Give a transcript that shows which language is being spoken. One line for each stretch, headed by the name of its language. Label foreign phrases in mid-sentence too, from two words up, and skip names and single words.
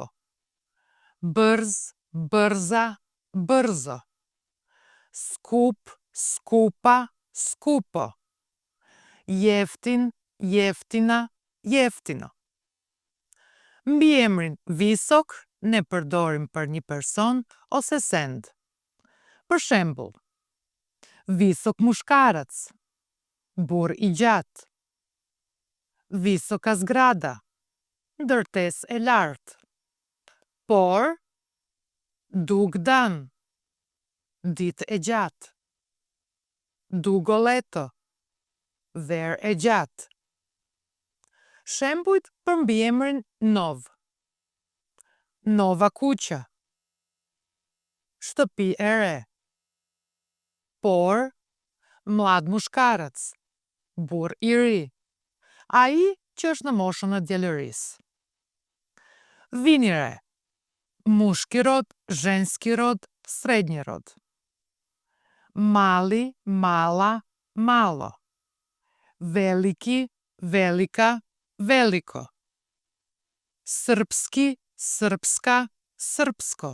Serbian: Bërz, bërza, bërzo. Skup, skupa, skupo. Jeftin, jeftina, jeftino.
Albanian: Mbiemrin visok ne përdorim për një person ose send. Për shembull,
Serbian: visok mushkarac,
Albanian: burr i gjatë.
Serbian: Visoka zgrada,
Albanian: ndërtesë e lartë. Por, dugdan, ditë e gjatë. Dugoleto, verë e gjatë. Shembujt për mbiemrin nov.
Serbian: Nova kuqa.
Albanian: Shtëpi e re. Por,
Serbian: mlad mushkarac,
Albanian: burr i ri. Ai që është në moshën e djalërisë. Vini re.
Serbian: Mushki rod, zhenski rod, srednji rod. Mali, mala, malo. Veliki, velika, veliko. Srpski, srpska, srpsko.